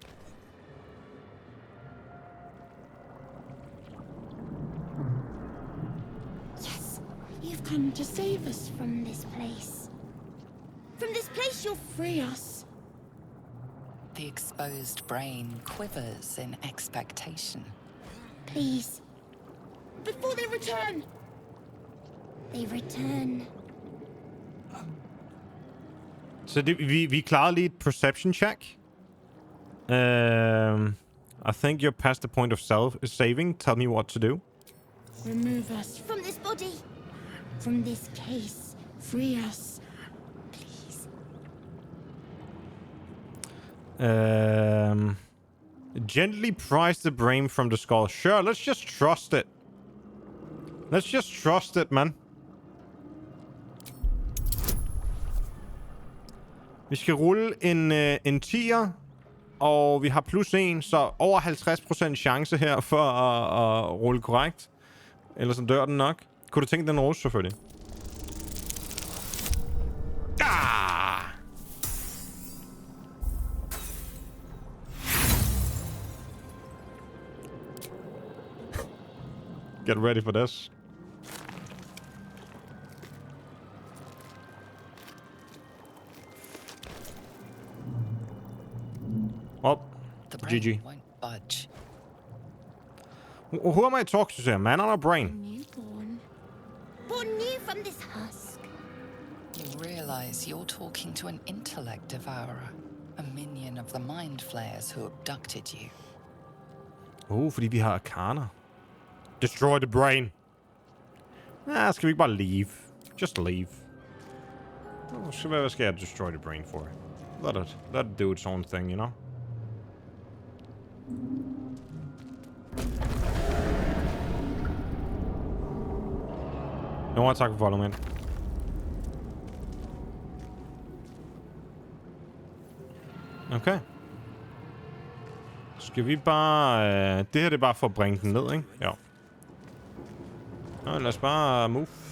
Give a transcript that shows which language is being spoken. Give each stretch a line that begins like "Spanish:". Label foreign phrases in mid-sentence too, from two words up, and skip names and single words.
English: Yes, you've come to save us from this place. From this place, you'll free us. The exposed brain quivers in expectation. Please. Before they return. They return.
Danish: Så det, vi klarede lige et
English: perception check. I think you're past the point of saving. Tell me what to do. Remove us from this body. From this case. Free us. Please. Gently prise the brain from the skull. Sure, let's just trust it. Let's just trust it, man.
Danish: Vi skal rulle en 10'er, og vi har plus 1, så over 50% chance her for at rulle korrekt. Ellers så dør den nok. Kunne du tænke den rose, selvfølgelig? Ah!
English: Get ready for this. Oh, The brain GG. won't budge. Who am I talking to here? Man on a brain? Newborn. Born new from this husk. You realize you're talking to an intellect devourer, a minion of the mind flayers who abducted you.
Danish: Fordi vi har arkaner.
English: Destroy the brain.
Danish: Skal vi ikke bare leave?
English: Just leave.
Danish: Hvad skal jeg
English: destroy the brain
Danish: for?
English: Let it do its own thing, you know?
Danish: No, tak for follow,
English: man. Okay.
Danish: Skal vi bare... det her det er bare for at bringe den ned, ikke? Ja. Nå, lad os bare move.